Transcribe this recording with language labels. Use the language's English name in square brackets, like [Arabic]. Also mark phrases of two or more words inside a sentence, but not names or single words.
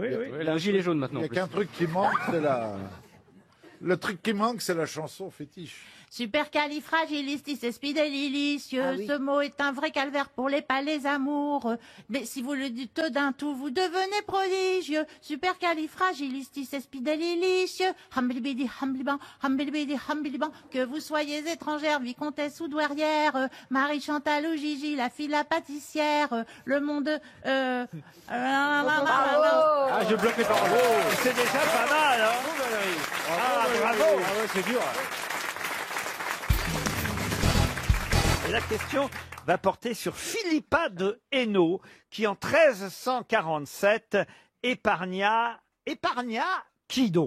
[French] Elle a un gilet jaune maintenant. Il n'y a qu'un truc qui manque, c'est la... Le truc qui manque, c'est la chanson fétiche. Supercalifragilisticexpialidocious. Ah oui. Ce mot est un vrai calvaire pour les palais amoureux. Mais si vous le dites d'un tout, vous devenez prodigieux. Supercalifragilisticexpialidocious. Hamblibidi, hambliban, hamblibidi, hambliban. Que vous soyez étrangère, vicomtesse ou douairière, Marie Chantal ou Gigi, la fille la pâtissière, le monde... Ah, je bloque les paroles. C'est déjà pas mal, hein. Ah, bravo. Ah ouais, c'est dur. La question va porter sur Philippa de Hainaut, qui en 1347 épargna qui donc?